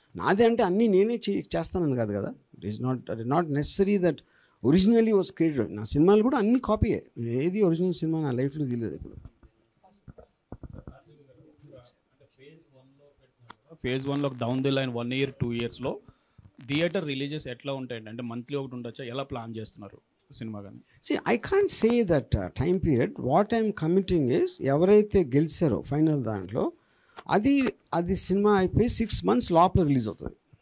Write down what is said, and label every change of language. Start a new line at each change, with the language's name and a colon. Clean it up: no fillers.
Telugu: నాదే అంటే అన్నీ నేనే చేస్తానని కాదు కదా.
English: It is not necessary that originally was created.
Telugu: నా సినిమాలు కూడా అన్ని కాపీయే. ఏది ఒరిజినల్ సినిమా నా లైఫ్లో తెలియదు ఇప్పుడు. Phase 1లో down the line 1 year 2 yearsలో theatre releases ఎట్లా ఉంటాయండి? అంటే మంత్లీ ఒకటి ఉండొచ్చా? ఎలా ప్లాన్ చేస్తున్నారు సినిమా కానీ?
English: See, I can't say that time period. What I'm committing is
Telugu: ఎవరైతే గెలిచారో ఫైనల్ దాంట్లో అది సినిమా అయిపోయి 6 months లోపల రిలీజ్ అవుతుంది.